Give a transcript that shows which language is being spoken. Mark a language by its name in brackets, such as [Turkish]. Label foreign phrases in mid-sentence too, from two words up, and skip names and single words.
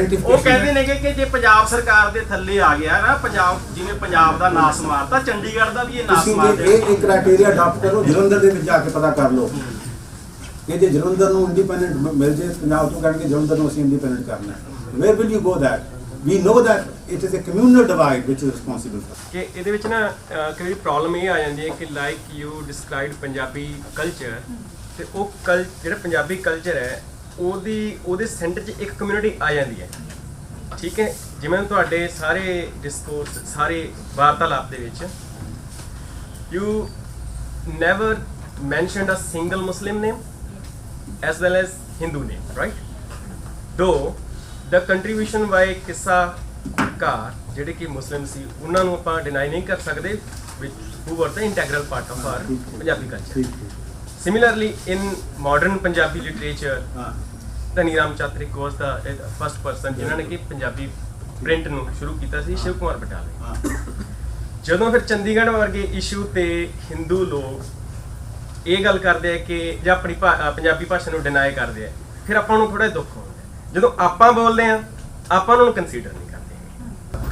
[Punjabi] ਉਹ ਕਹਿੰਦੇ ਨੇ ਕਿ ਜੇ ਪੰਜਾਬ ਸਰਕਾਰ ਦੇ ਥੱਲੇ ਆ ਗਿਆ ਨਾ, ਪੰਜਾਬ ਜਿਵੇਂ ਪੰਜਾਬ ਦਾ ਨਾਸ ਮਾਰਤਾ, ਚੰਡੀਗੜ੍ਹ ਦਾ ਵੀ ਇਹ ਨਾਸ ਮਾਰ ਦੇਣਾ। ਇਹ [English] criteria adapt [Punjabi] ਕਰੋ, ਜਲੰਧਰ ਦੇ ਵਿੱਚ ਜਾ ਕੇ ਪਤਾ ਕਰ ਲਓ ਕਿ ਜੇ ਜਲੰਧਰ ਨੂੰ ਇੰਡੀਪੈਂਡੈਂਟ ਮਿਲ ਜੇ, ਪੰਜਾਬ ਤੋਂ ਕਹਿਣਗੇ ਜਲੰਧਰ ਨੂੰ ਅਸੀਂ ਇੰਡੀਪੈਂਡੈਂਟ ਕਰਨਾ ਹੈ, [English] where will you go that? We know that it is a communal divide which is responsible for. [Punjabi] ਕਿ ਇਹਦੇ ਵਿੱਚ ਨਾ ਕਈ ਪ੍ਰੋਬਲਮ ਇਹ ਆ ਜਾਂਦੀ ਹੈ ਕਿ [English] like you described Punjabi culture, [Punjabi] ਤੇ ਉਹ ਜਿਹੜਾ ਪੰਜਾਬੀ ਕਲਚਰ ਹੈ ਉਹਦੇ ਸੈਂਟਰ 'ਚ ਇੱਕ ਕਮਿਊਨਿਟੀ ਆ ਜਾਂਦੀ ਹੈ, ਠੀਕ ਹੈ। ਜਿਵੇਂ ਤੁਹਾਡੇ ਸਾਰੇ ਡਿਸਕੋਰਸ, ਸਾਰੇ ਵਾਰਤਾਲਾਪ ਦੇ ਵਿੱਚ [English] you never mentioned a single Muslim name as well as Hindu name, right? [Punjabi] ਦੋ ਦਾ [English] contribution by [Punjabi] ਕਿੱਸਾਕਾਰ ਜਿਹੜੇ ਕਿ ਮੁਸਲਿਮ ਸੀ, ਉਹਨਾਂ ਨੂੰ ਆਪਾਂ ਡਿਨਾਈ ਨਹੀਂ ਕਰ ਸਕਦੇ, [English] who were the integral part of our ਪੰਜਾਬੀ culture. Similarly, in modern Punjabi literature, [Punjabi] ਧਨੀ ਰਾਮ ਚਾਤਰਿਕ [English] was the first person [Punjabi] ਜਿਨ੍ਹਾਂ ਨੇ ਕਿ ਪੰਜਾਬੀ ਪ੍ਰਿੰਟ ਨੂੰ ਸ਼ੁਰੂ ਕੀਤਾ ਸੀ, ਸ਼ਿਵ ਕੁਮਾਰ ਬਟਾਲੇ। ਜਦੋਂ ਫਿਰ ਚੰਡੀਗੜ੍ਹ ਵਰਗੇ ਇਸ਼ੂ ਤੇ ਹਿੰਦੂ ਲੋਕ ਇਹ ਗੱਲ ਕਰਦੇ ਆ ਕਿ ਜਾਂ ਆਪਣੀ ਪੰਜਾਬੀ ਭਾਸ਼ਾ ਨੂੰ ਡਿਨਾਈ ਕਰਦੇ ਆ, ਫਿਰ ਆਪਾਂ ਨੂੰ ਥੋੜਾ ਦੁੱਖ ਹੁੰਦਾ। ਜਦੋਂ ਆਪਾਂ ਬੋਲਦੇ ਆ, ਆਪਾਂ ਨੂੰ ਕੰਸੀਡਰ ਨਹੀਂ ਕਰਦੇ।